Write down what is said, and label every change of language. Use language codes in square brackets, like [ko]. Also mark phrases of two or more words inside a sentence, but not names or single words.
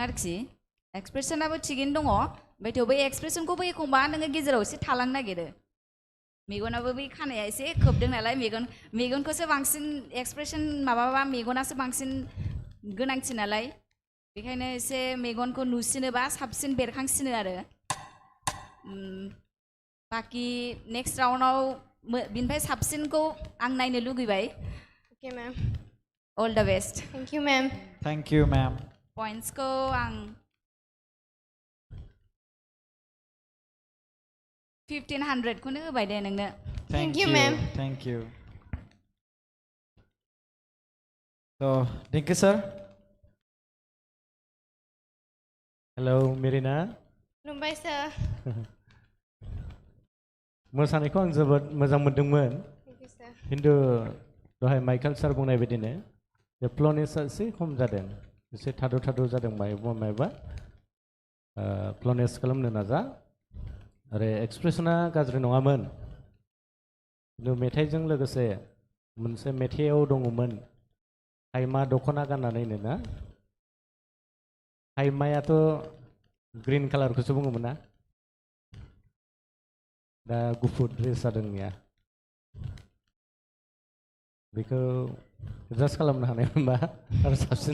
[brx] आरोखि एक्सप्रेसनाबो थिगैनो दङ ओमफ्राय थेवबो एक्सप्रेसनखौबो एखमबा नोङो गेजेराव एसे थालांनो नागिरो मेगनाबो बै खानाया एसे खोबदों नालाय मेगनखौसो बांसिन एक्सप्रेसन माबाबा मेगनासो बांसिन गोनांथि नालाय बेखायनो एसे मेगनखौ नुसिनोबा साबसिन बेरखांसिनो आरो बाखि [en] next roundआव [brx] बिनिफ्राय साबसिनखौ आं नायनो लुगैबाय [en] Okay, ma'am. all the best Thank you, ma'am. Thank you ma'am [brx] पइन्ट्सखौ आं 1500खौनो होबाय दे नोंनो [en] Thank you, ma'am. Thank you so thank you sir हेलौ मेरिना [brx] खुलुमबाय sir. मोसानायखौ आं जोबोद मोजां मोनदोंमोन [en] Thank you, sir. [brx] खिन्थु दहाय माइकेल सार बुंनाय बायदिनो बे फ्लनेसआ एसे खम जादों एसे थाद' जादों मायबा फ्लनेस खालामनो नाजा आरो एक्सप्रेसना गाज्रि नङामोन खिन्थु मेथाइजों लोगोसे मोनसे मेथाइआव दङमोन हाइमा दख'ना गाननानैनो ना हाइमायाथ' [en] green colourखौसो [brx] बुङोमोन ना दा गुफुर ड्रेस जादोंनिया बेखौ एडजास्ट खालामनो हानाय मोनबा आरो साबसिन